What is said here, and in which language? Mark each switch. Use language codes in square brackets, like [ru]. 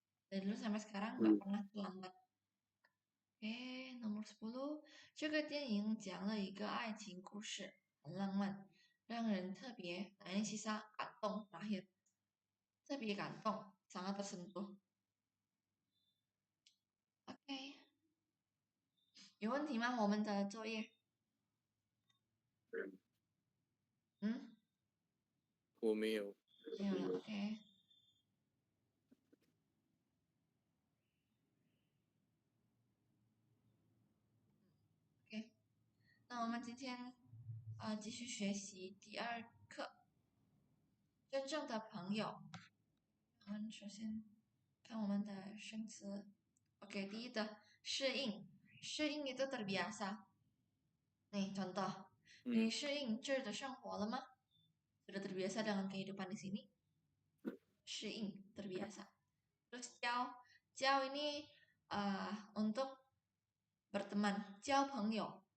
[id] Dari dulu sampai sekarang nggak pernah terlambat. Oke, nomor 10. [zh] 这个电影讲了一个爱情故事，很浪漫，让人特别 [id] Nah, ini sisa [zh] 感动 terakhir. 特别感动 [id] sangat tersentuh. [zh] Oke. 有问题吗？我们的作业。我没有。没有了。OK。 OK，那我们今天继续学习第2课，真正的朋友。我们首先看我们的生词。OK，第一的适应，适应 [id] itu terbiasa。 Nih contoh， [zh] 你适应这儿的生活了吗？ [id] Sudah terbiasa dengan kehidupan di sini? 适应 terbiasa. Terus 交 ini untuk berteman, [zh] 交朋友。